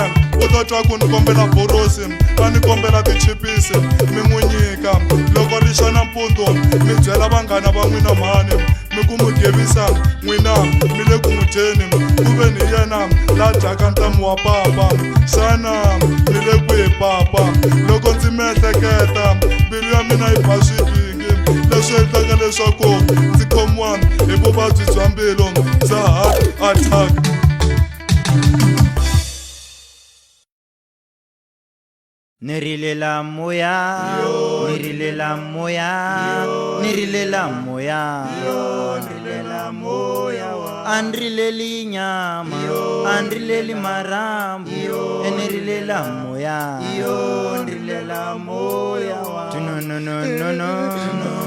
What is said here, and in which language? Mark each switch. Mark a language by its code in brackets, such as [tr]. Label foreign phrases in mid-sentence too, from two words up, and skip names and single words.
[ts] u ta twa ku ni kombela borosi a ni kombela tichipisi mi n'wi nyika loko ri xa nampundzu mi byela vanghana va n'wina mhani mi ku mugebisa n'wina mi le ku n'wi dyeni ku ve ni yena la dyaka ntamu wa papa xana mi le kwihi papa loko ndzi miehleketa mbilu ya mina yi ba swipingi leswi endlaka leswaku ndzi khomiwa hi vuvabyi bya mbilu bya [en] heart attack. [ts] Nirilela moya, nirilela moya, nirilela moya, nirilela moya, andrileli nyama, andrileli marambu, nirilela moya, nirilela moya, no no no no no.